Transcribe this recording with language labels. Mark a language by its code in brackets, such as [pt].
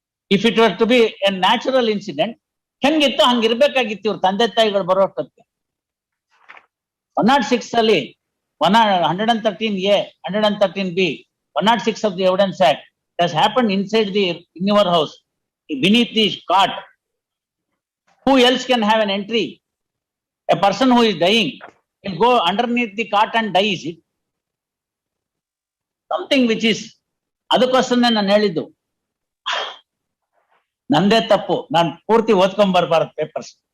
[en] if it were to be a natural incident [kn] ಹೆಂಗಿತ್ತು ಹಂಗಿರ್ಬೇಕಾಗಿತ್ತು. ಇವ್ರ ತಂದೆ ತಾಯಿಗಳು ಬರೋಷ್ಟೊತ್ತಿಗೆ 106 ಅಲ್ಲಿ 113A, 113B, 106 of the evidence act [en] has happened inside in your house, beneath the cot. Who else can have an entry? A person who is dying will go underneath the cot and die, is it? Something which is, [kn] ಅದಕ್ಕೋಸ್ಕರನೇ ನಾನು ಹೇಳಿದ್ದು ನಂದೇ ತಪ್ಪು, ನಾನು ಪೂರ್ತಿ ಓದ್ಕೊಂಡ್ ಬರ್ಬಾರ್ದು papers.